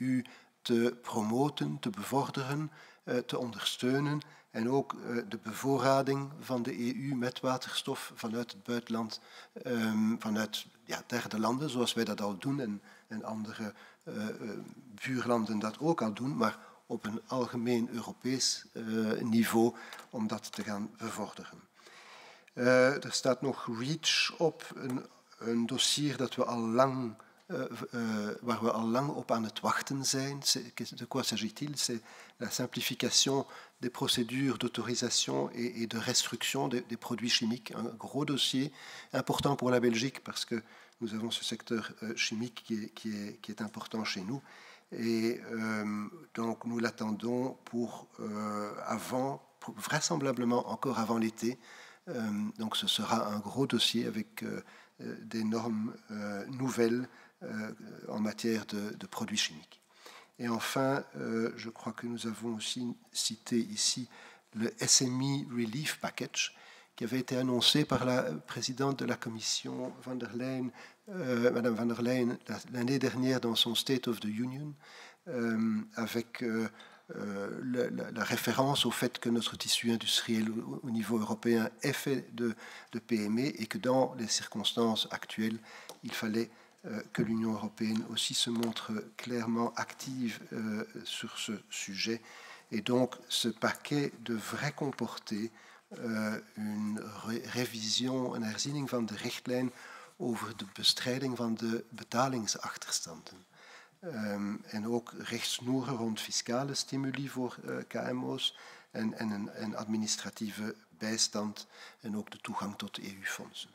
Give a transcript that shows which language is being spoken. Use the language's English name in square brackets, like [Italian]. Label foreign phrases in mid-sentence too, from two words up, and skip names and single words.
[Dutch] EU te promoten, te bevorderen, te ondersteunen en ook de bevoorrading van de EU met waterstof vanuit het buitenland, vanuit derde landen, zoals wij dat al doen en andere buurlanden dat ook al doen, maar op een algemeen Europees niveau om dat te gaan bevorderen. Er staat nog REACH op, een dossier dat we al lang, waar we al lang op aan het wachten zijn. [French] De quoi s'agit-il? C'est la simplification des procédures d'autorisation et de restriction des produits chimiques. Un gros dossier important pour la Belgique parce que nous avons ce secteur chimique qui est important chez nous. Et donc nous l'attendons pour vraisemblablement encore avant l'été. Donc ce sera un gros dossier avec des normes nouvelles en matière de produits chimiques. Et enfin, je crois que nous avons aussi cité ici le SME Relief Package qui avait été annoncé par la présidente de la Commission van der Leyen, Madame van der Leyen, l'année dernière dans son State of the Union, avec la référence au fait que notre tissu industriel au niveau européen est fait de PME et que dans les circonstances actuelles, il fallait que l'Union européenne aussi se montre clairement active sur ce sujet. Et donc, ce paquet devrait comporter [Dutch] een revision, een herziening van de richtlijn over de bestrijding van de betalingsachterstanden. En ook richtsnoeren rond fiscale stimuli voor KMO's en administratieve bijstand en ook de toegang tot EU-fondsen.